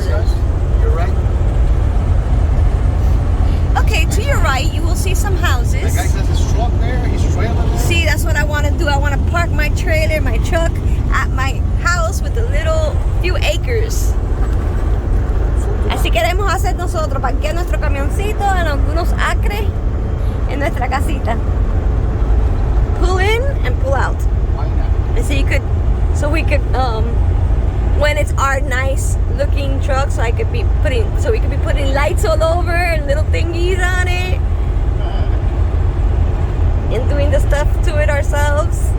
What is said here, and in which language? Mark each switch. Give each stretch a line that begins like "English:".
English: frozen. guys. You're right. Okay, to your right, you will see some houses. The guy has his truck there. He's trailing there. See, that's what I want to do. I want to park my trailer, my truck, at my house with a little few acres.
Spanish: Así queremos hacer nosotros, parquear nuestro camioncito en algunos acres en nuestra casita.
English: Pull in and pull out. Why not? And so we could, when it's our nice looking truck, so we could be putting lights all over and little thingies on it. And doing the stuff to it ourselves.